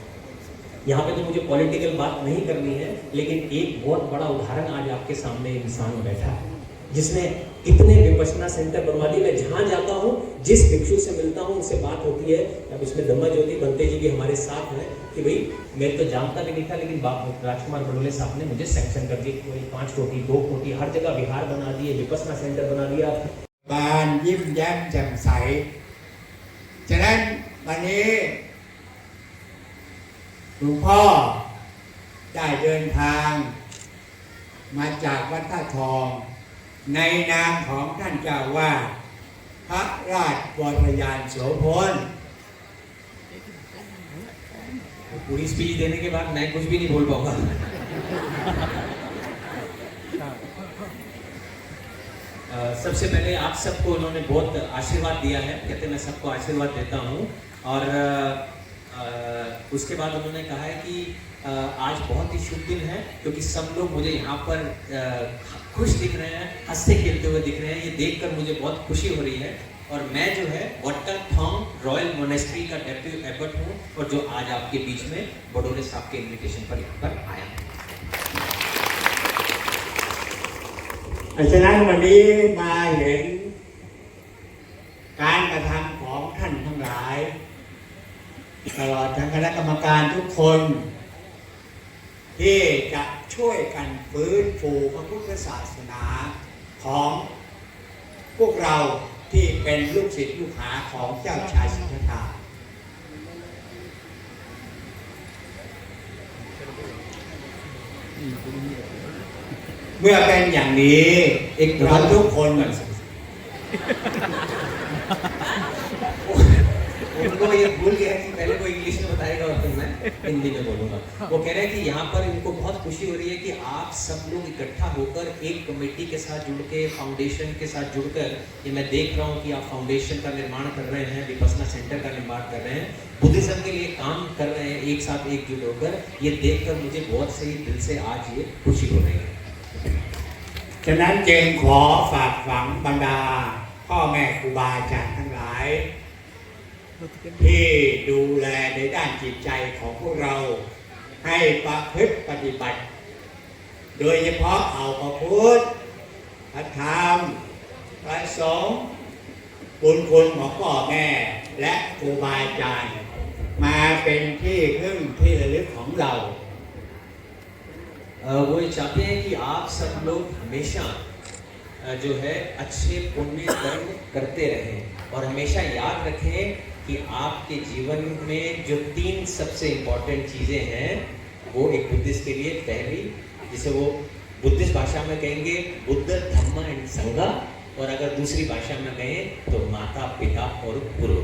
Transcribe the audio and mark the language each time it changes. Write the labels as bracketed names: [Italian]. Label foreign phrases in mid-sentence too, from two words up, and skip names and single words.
[Hindi] यहाँ पे तो मुझे पॉलिटिकल बात नहीं करनी है, लेकिन एक बहुत बड़ा उदाहरण आज आपके सामने इंसान बैठा है जिसने कितने विपश्यना सेंटर बनवा दिए। मैं जहाँ जाता हूँ, जिस भिक्षु से मिलता हूँ, उनसे बात होती है। अब इसमें धम्मा ज्योति बनते जी भी हमारे साथ हैं कि भाई मैं तो जानता भी नहीं था, लेकिन राजकुमार बडोले साहब ने मुझे सैंक्शन कर दी। कोई 5 कोटी 2 कोटी हर जगह विहार बना दिए, विपश्यना सेंटर बना दिया। [Thai] บานยิ้มแย้มแจ่มใสฉะนั้นวันนี้หลวงพ่อได้เดินทางมาจากวัดท่าทองในนามของท่านเจ้าวาดพระราชวรยานโสพล [Hindi] पूरी स्पीच देने के बाद मैं कुछ भी नहीं बोल पाऊंगा। सबसे पहले आप सबको उन्होंने बहुत आशीर्वाद दिया है। कहते मैं सबको आशीर्वाद देता हूँ। और उसके बाद उन्होंने कहा है कि आज बहुत ही शुभ दिन है क्योंकि सब लोग मुझे यहाँ पर खुश दिख रहे हैं, हंसते खेलते हुए दिख रहे हैं। ये देखकर मुझे बहुत खुशी हो रही है। और मैं जो है वट्टाथोंग रॉयल मोनेस्ट्री का [English] deputy abbot [Hindi] हूँ और जो आज आपके बीच में बडोले साहब के इन्विटेशन पर यहाँ पर आया हूँ। [Thai] ฉะนั้นวันนี้มาเห็นการกระทำของท่านทั้งหลายต ลอดทั้งคณะกรรมการทุกคนที่จะช่วยกันฟื้นฟูพระพุทธศาสนาของพวกเราที่เป็นลูกศิษย์ลูกหาของเจ้าชายสิทธัตถะเมื่อเป็นอย่างนี้เราทุกคน [Hindi] उनको ये भूल गया कि पहले वो इंग्लिश में बताएगा और फिर मैं हिंदी में बोलूंगा। वो कह रहे हैं कि यहाँ पर इनको बहुत खुशी हो रही है कि आप सब लोग इकट्ठा होकर एक कमेटी के साथ जुड़ के, फाउंडेशन के साथ जुड़कर, ये मैं देख रहा हूँ कि आप फाउंडेशन का निर्माण कर रहे हैं, विपस्सना सेंटर का निर्माण कर रहे हैं, बुद्धिज्म के लिए काम कर रहे हैं, एक साथ एकजुट होकर। ये देखकर मुझे बहुत सही दिल से आज ये खुशी हो रही है। [Thai] ฉะนั้นจึงขอฝากฝังบรรดาพ่อแม่ครูบาอาจารย์ทั้งหลายที่ดูแลในด้านจิตใจของพวกเราให้ประพฤติปฏิบัติโดยเฉพาะเอาพระพุทธพระธรรมพระสงฆ์บุญคุณของพ่อแม่และครูบาอาจารย์มาเป็นที่พึ่งที่ระลึกของเรา [Hindi] वो ये चाहते हैं कि आप सब लोग हमेशा जो है अच्छे पुण्य कर्म करते रहें और हमेशा याद रखें कि आपके जीवन में जो 3 सबसे इम्पोर्टेंट चीज़ें हैं वो एक बुद्धिस्ट के लिए, पहली जिसे वो बुद्धिस्ट भाषा में कहेंगे बुद्ध धम्म एंड संघा, और अगर दूसरी भाषा में कहें तो माता पिता और गुरु।